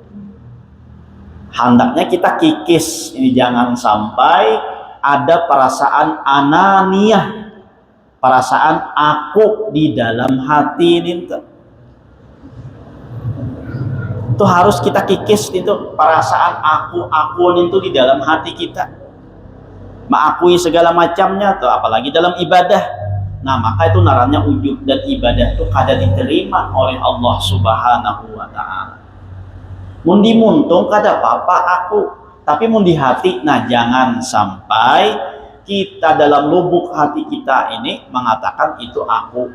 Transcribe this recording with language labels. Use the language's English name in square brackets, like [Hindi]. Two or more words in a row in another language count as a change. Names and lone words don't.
[Indonesian] Hendaknya kita kikis, ini jangan sampai ada perasaan ananiyah, perasaan aku di dalam hati ini. Itu harus kita kikis, itu perasaan aku itu di dalam hati kita, mengakui segala macamnya tuh, apalagi dalam ibadah. Nah, [Banjar] maka itu naranya ujub, dan ibadah itu kada diterima oleh Allah [Arabic] سبحانه وتعالى. [Banjar] Mun dimuntung kada apa-apa aku, tapi mun di hati, nah jangan sampai kita dalam lubuk hati kita ini mengatakan itu aku.